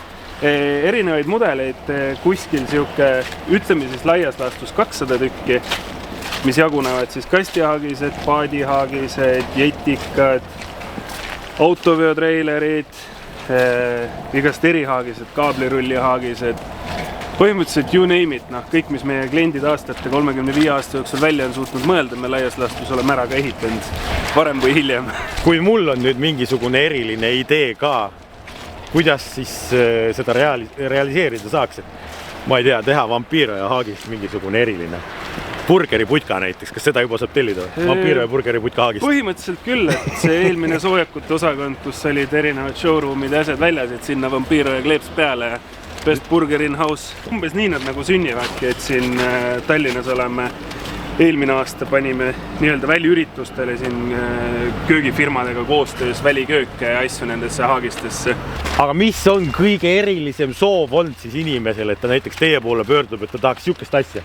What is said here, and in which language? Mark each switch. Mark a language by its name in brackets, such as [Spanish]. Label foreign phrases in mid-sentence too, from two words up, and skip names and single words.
[Estonian] Erinevaid mudeleid kuskil siuke, ütleme siis laias laastus 200 tükki, mis jagunevad siis kastihaagised, paadihaagised, jetikad, autoveotreilerid, igast erihaagised, kaablirulli-haagised. Põhimõtteliselt [English] you name it, [Estonian] kõik, mis meie kliendid aastate 35 aasta jooksul välja on suutnud mõelda, me laias laastus oleme ära ka ehitanud varem või hiljem. Kui mul on nüüd mingisugune eriline idee ka, kuidas siis seda realiseerida saaks, et ma ei tea, teha vampiiro ja haagist mingisugune eriline. Burgeriputka näiteks, kas seda juba saab tellida? Vampiiro ja burgeriputka haagist? Põhimõtteliselt küll, et see eelmine soojakute osakond, kus olid erinevad showroomid ja asjad väljas, et sinna vampiiro ja kleeps peale ja [English] best burger in house. [Estonian] Umbes nii nad nagu sünnivadki, et siin Tallinnas oleme eelmine aasta panime nii-öelda väliüritustele siin köögifirmadega koostöös välikööke ja asju nendesse haagistesse. Aga mis on kõige erilisem soov olnud siis inimesel, et ta näiteks teie poole pöördub, et ta tahaks siukest asja?